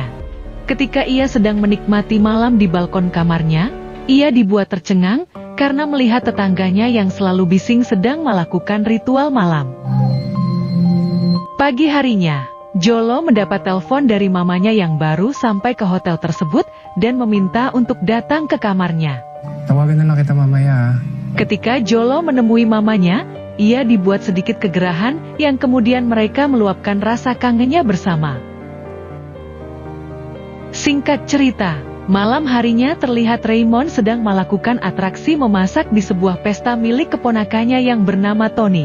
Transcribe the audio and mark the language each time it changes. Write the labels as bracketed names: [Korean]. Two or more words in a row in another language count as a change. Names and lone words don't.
[Indonesian] Ketika ia sedang menikmati malam di balkon kamarnya, ia dibuat tercengang, karena melihat tetangganya yang selalu bising sedang melakukan ritual malam. Pagi harinya, Jolo mendapat telepon dari mamanya yang baru sampai ke hotel tersebut dan meminta untuk datang ke kamarnya. [Filipino] Tawagan na lang kita mamaya. [Indonesian] Ketika Jolo menemui mamanya, ia dibuat sedikit kegerahan yang kemudian mereka meluapkan rasa kangennya bersama. Singkat cerita, malam harinya terlihat Raymond sedang melakukan atraksi memasak di sebuah pesta milik keponakannya yang bernama Tony.